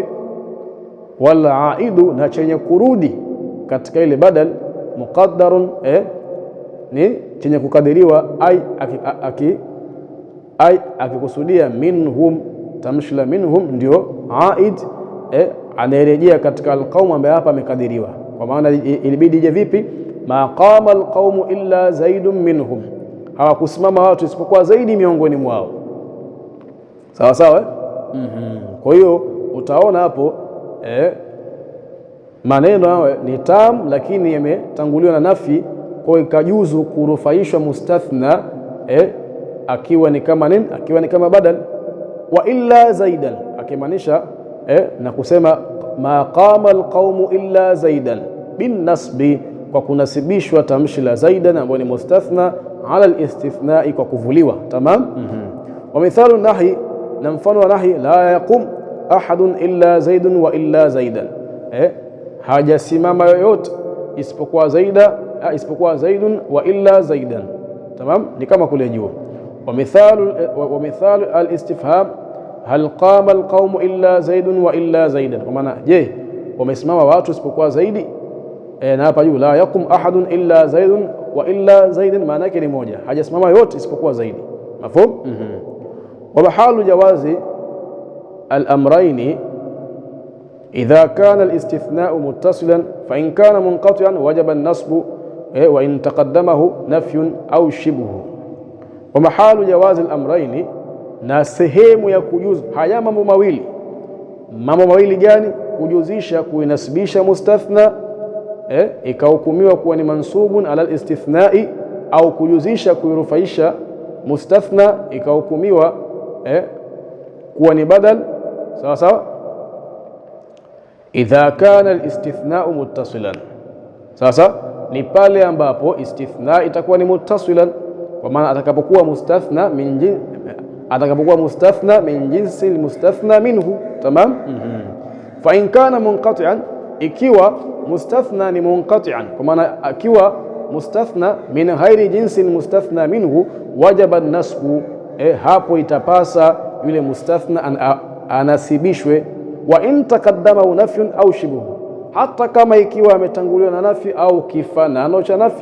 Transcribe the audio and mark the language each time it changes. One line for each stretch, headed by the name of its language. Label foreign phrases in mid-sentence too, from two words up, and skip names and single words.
Arabic: والعائد,
Swahili: na chenye kurudi katika ile badal, muqaddarun, ni chenye kukadiriwa, akikusudia minhum, tamshi la minhum ndio aid, anarejea katika alqaum ambaye hapa amekadiriwa. Kwa maana ilibidi ije vipi?
Arabic: ما قام القوم إلا زيد منهم,
Swahili: hawakusimama watu isipokuwa zaidi miongoni mwao. Sawa sawa. Kwa hiyo utaona hapo maneno hayo ni tam, lakini yametanguliwa na nafi, kwa ikajuzu kurufaishwa mustathna akiwa ni kama nini, akiwa ni kama badal.
Arabic: وإلا زيدا,
Swahili: akimaanisha na kusema
Arabic: ما قام القوم إلا زيدا بالنصب,
Swahili: kwa kunasibishwa tamshi la zaidan ambayo ni
Arabic: مستثنى على الاستثناء,
Swahili: kwa kuvuliwa. Tamam.
Arabic: ومثال النهي,
Swahili: na mfano wa nahi,
Arabic: لا يقم أحد إلا زيد وإلا زيدا,
Swahili: hajasimama yoyote isipokuwa
Arabic: زيد وإلا زيدا.
Swahili: Tamam. Ni kama kule juu.
Arabic: ومثال الاستفهام هل قام القوم إلا زيد وإلا زيدا,
Swahili: kwa maana je, wamesimama watu isipokuwa zaidi. Na hapa juu
Arabic: لا يقم أحد إلا زيد وإلا زيدا,
Swahili: maana yake ni moja, hajasimama yote isipokuwa zaidi. Mafhum.
Arabic: ومحل جواز الأمرين إذا كان الاستثناء متصلا فإن كان منقطعا وجب النصب وإن تقدمه نفي أو شبهه. ومحل جواز الأمرين,
Swahili: na sehemu ya kujuzu haya mambo mawili. Mambo mawili gani? Kujuzisha, kuinasibisha mustathna ikahukumiwa kuwa ni
Arabic: منصوب على الاستثناء,
Swahili: au kujuzisha kuirufaisha mustathna ikahukumiwa kuwa ni badal, sawa sawa.
Arabic: إذا كان الاستثناء متصلا,
Swahili: sasa ni pale ambapo istithna itakuwa ni muttasilan, kwa maana atakapokuwa mustathna
Arabic: من جنس المستثنى منه.
Swahili: Tamam.
Arabic: فإن كان منقطعا,
Swahili: ikiwa mustathna ni munqati'an, kwa maana akiwa mustathna
Arabic: من غير جنس المستثنى منه, وجب النصب,
Swahili: hapo itapasa yule mustathna anasibishwe.
Arabic: وإن تقدم نفي أو شبهه,
Swahili: hata kama ikiwa ametanguliwa na nafi au kifanano cha nafi.